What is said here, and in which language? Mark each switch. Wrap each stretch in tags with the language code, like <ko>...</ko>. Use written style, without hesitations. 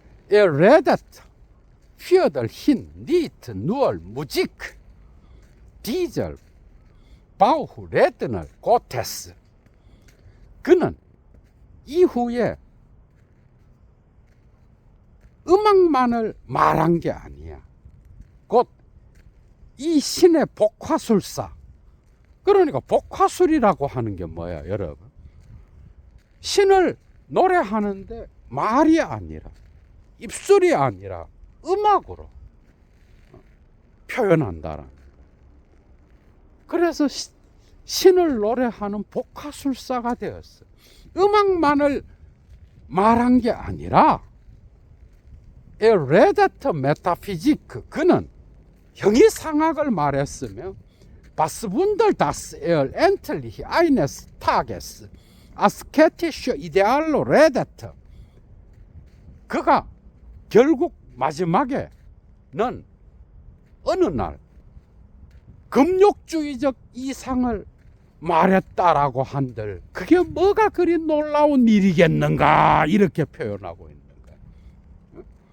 <de>Er redet für ihn nicht nur Musik, dieser Bauchredner Gottes.</de> <ko>그는 이후에 음악만을 말한 게 아니야. 곧 이 신의 복화술사. 그러니까 복화술이라고 하는 게 뭐야, 여러분? 신을 노래하는데 말이 아니라, 입술이 아니라 음악으로 표현한다라는. 그래서 신을 노래하는 복화술사가 되었어. 음악만을 말한 게 아니라</ko> <de>Er redet Metaphysik,</de> <ko>그는 형이상학을 말했으며</ko> <de>Was Wunder, dass er endlich eines Tages asketische Ideal로 redet.</de> <ko>그가 결국 마지막에는 어느 날 금욕주의적 이상을 말했다라고 한들 그게 뭐가 그리 놀라운 일이겠는가, 이렇게 표현하고 있는 거예요.</ko>